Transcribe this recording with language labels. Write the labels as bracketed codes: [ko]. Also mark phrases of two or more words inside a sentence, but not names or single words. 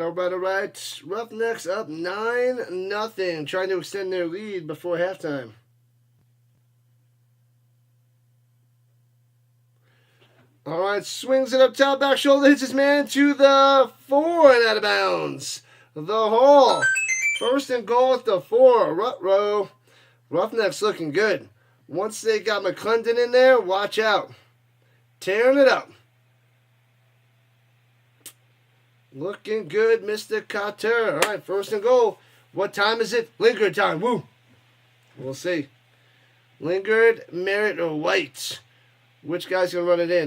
[en] Roughnecks up 9-0, trying to extend their lead before halftime. All right, swings it up top, back shoulder, hits his man to the 4 and out of bounds. The hole. First and goal at the 4. Ruh-roh. Roughnecks looking good. Once they got McClendon in there, watch out. Tearing it up. Looking good, Mr. Carter. All right, first and goal. What time is it? Lingard time. Woo. We'll see. Lingard, Merritt, or White. Which guy's going to run it in?